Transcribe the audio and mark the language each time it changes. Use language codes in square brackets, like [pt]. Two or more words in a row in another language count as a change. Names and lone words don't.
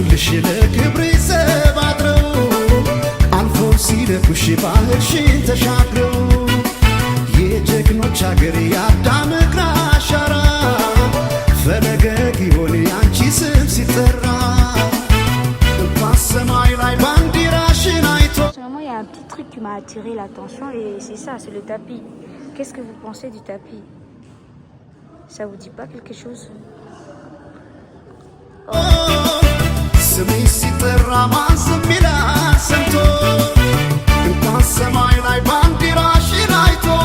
[am] ለክብሬ ዘባድረው አልፎ ሲደኩሽ ባህርሽን ተሻግረው የጀግኖች አገር የአዳም እግር አሻራ ፈለገ ጊዮን ያንቺ ስም ሲጠራ እንኳን ሰማይ ላይ ባንዲራሽን አይቶ [fr] Personnellement, il y a un petit truc qui m'a attiré l'attention et c'est ça, c'est le tapis. Qu'est-ce que vous pensez du tapis? Ça vous dit pas quelque chose? [am] ስሜ ሲጠራ ማን ዝም ይላል ሰምቶ እንኳን ሰማይ ላይ ባንዲራሽን አይቶ